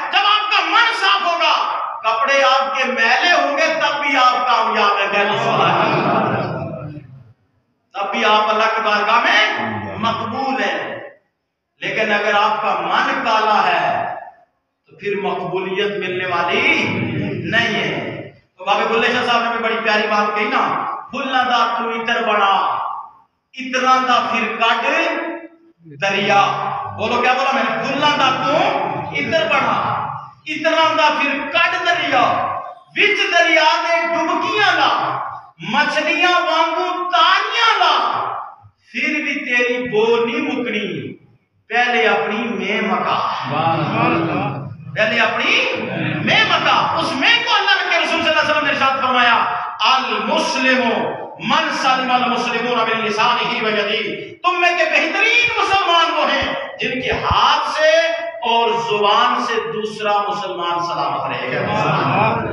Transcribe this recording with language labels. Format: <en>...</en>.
<ur>جب آپ کا من صاف ہوگا کپڑے آپ کے میلے ہوں گے تب بھی آپ کامیاب ہیں. کہہ دو سبحان اللہ. تب بھی آپ اللہ کی بارگاہ میں مقبول ہیں. لیکن اگر آپ کا من کالا ہے تو پھر مقبولیت ملنے والی نہیں ہے. تو بابے بلے شاہ صاحب نے بھی بڑی پیاری بات کہی نا،</ur> <pa>پھلاں دا تو اتر بنا اتنا دا پھر کٹ دریا.</pa> <ur>بولو کیا بولا میں نے؟</ur> <pa>پھلاں دا تو اتر بنا اتنا دا پھر کٹ دریا، وچ دریا نے ڈبکیاں لا مچھلیاں وانگو تاریاں لا، پھر بھی تیری بو نہیں مکنی، پہلے اپنی میں مکا. پہلے اپنی میں مکا.</pa> <ur>اس میں کو اللہ کے رسول صلی اللہ علیہ وسلم نے ارشاد فرمایا</ur> <ar>المسلم من سلم المسلمون من لسانه و یده.</ar> <ur>تم میں کے بہترین مسلمان وہ ہیں جن کے ہاتھ سے اور زبان سے دوسرا مسلمان سلامت رہے گا.</ur>